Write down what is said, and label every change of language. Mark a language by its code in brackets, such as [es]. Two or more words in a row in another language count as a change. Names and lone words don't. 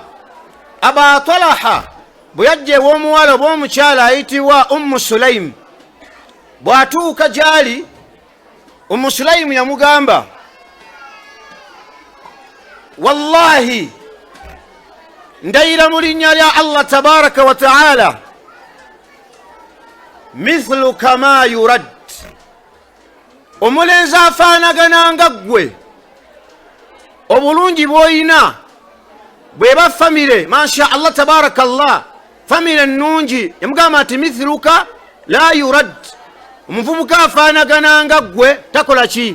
[lg] Aba Talaha bwe yajja ew'omuwala oba omukyala ayitibwa Sulaim, bw'atuuka gy'ali Sulaim yamugamba, wallahi ndayira mu linnya lya Allah [ar] تبارك وتعالى مثلك ما يرد, [lg] omulenzi afaanagana nga ggwe, obulungi bw'oyina bw'eba famire, [ar] ما شاء الله تبارك الله, [lg] famire nnungi. Yamugamba nti [ar] مثلك لا يرد, [lg] omuvubuka afaanagana nga ggwe takola ki?